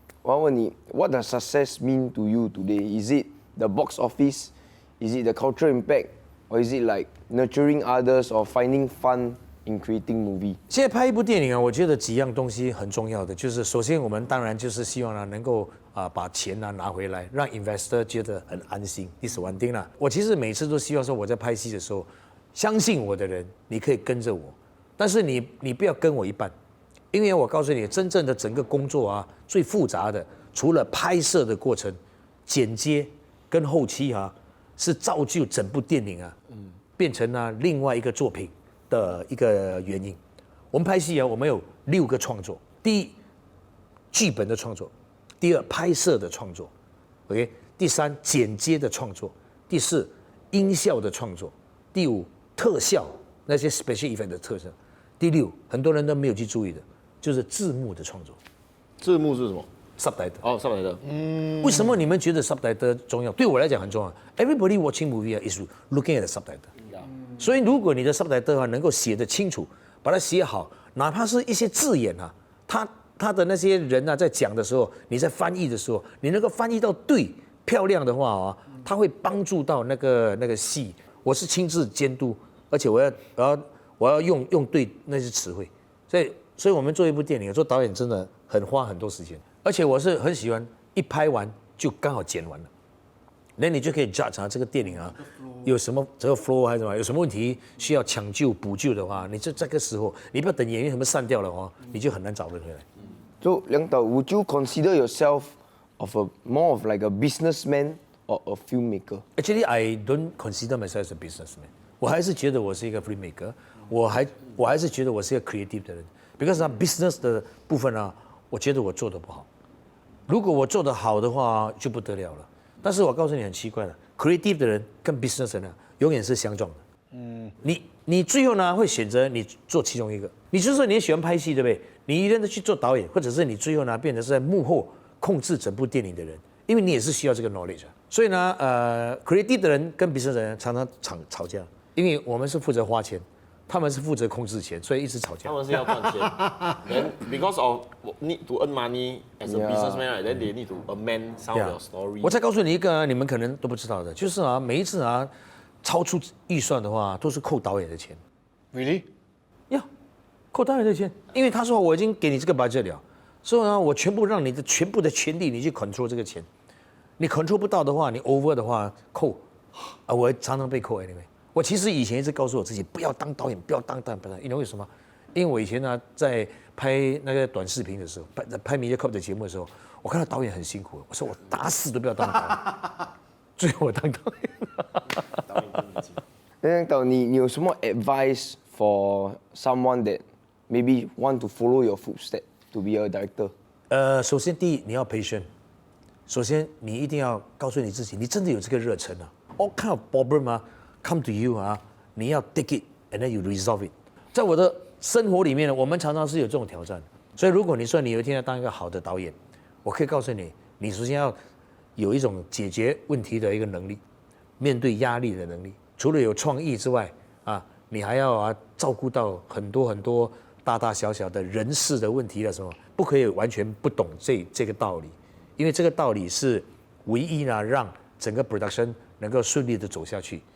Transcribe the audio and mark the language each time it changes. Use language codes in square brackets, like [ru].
[zh] 我要问你 [en] ，What does success mean to you today? Is it the box office? Is it the cultural impact? Or is it like nurturing others or finding fun in creating movie? [zh] 现在拍一部电影我觉得几样东西很重要的，就是首先我们当然就是希望能够把钱拿回来，让 investor 觉得很安心。第1点啦，我其实每次都希望说我在拍戏的时候，相信我的人，你可以跟着我。但是你不要跟我一半，因为我告诉你，真正的整个工作最复杂的，除了拍摄的过程、剪接、跟后期是造就整部电影变成了另外一个作品的一个原因。我们拍戏我们有6个创作：第一，剧本的创作；第二，拍摄的创作；OK， 第三，剪接的创作；第四，音效的创作；第五，特效那些 special effect 的特效；第六，很多人都没有去注意的，就是字幕的创作。字幕是什么？ [en] subtitle。哦，subtitle。 [zh] 为什么你们觉得 subtitle 重要？对我来讲很重要。 [en] Everybody watching movie is looking at the subtitle。 [zh] 所以如果你的 subtitle 能够写得清楚，把它写好，哪怕是一些字眼他的那些人在讲的时候，你在翻译的时候，你能够翻译到对漂亮的话它会帮助到那个戏。我是亲自监督，而且我要用对那些词汇。所以我们做一部电影，做导演真的花很多时间。而且我是很喜欢一拍完就刚好剪完了，那你就可以 judge 这个电影有什么这个 flow 还是什么有什么问题需要抢救补救的话，你就这个时候你不要等演员什么散掉了你就很难找人回来。 [en] So, 梁导 would you consider yourself more of like a businessman or a filmmaker? Actually, I don't consider myself as a businessman. [zh] 我还是觉得我是一个 filmmaker. 我还是觉得我是一个 creative 的人。 [en] Because business [zh] 的部分我觉得我做得不好。如果我做得好的话，就不得了了。但是我告诉你很奇怪的 ，creative 的人跟 business 人永远是相撞的。你最后会选择你做其中一个。你就是说你也喜欢拍戏，对不对？你一定要去做导演，或者是你最后变成是在幕后控制整部电影的人，因为你也是需要这个 knowledge。所以creative 的人跟 business 的人常常吵架，因为我们是负责花钱。他们是负责控制钱，所以一直吵架。他们是要赚钱。 [en] Then because of need to earn money as a businessman, right? Then they need to amend some of your story. [zh] 我再告诉你一个你们可能都不知道的，就是每一次超出预算的话，都是扣导演的钱。 [en] Really？ [zh] 扣导演的钱，因为他说我已经给你这个 budget 了，所以我全部让你的全部的权利你去 control 这个钱，你 control 不到的话，你 over 的话扣，我常常被扣 anyway。我其实以前一直告诉我自己不要当导演，不要当导演，因为为什么？因为我以前在拍那个短视频的时候，拍 MediaCorp 的节目的时候，我看到导演很辛苦，我说我打死都不要当导演，最后我当导演。导演，你有什么 [en] advice for someone that maybe want to follow your footsteps to be a director？ [zh] 首先第一你要 patient， 首先你一定要告诉你自己，你真的有这个热忱 [en] All kind of problem come to you [zh] 你要 [en] take it and then you resolve it。 [zh] 在我的生活里面呢，我们常常是有这种挑战。所以如果你说你有一天要当一个好的导演，我可以告诉你，你首先要有一种解决问题的一个能力，面对压力的能力。除了有创意之外你还要照顾到很多大大小小的人事的问题什么，不可以完全不懂这个道理，因为这个道理是唯一让整个 production 能够顺利的走下去。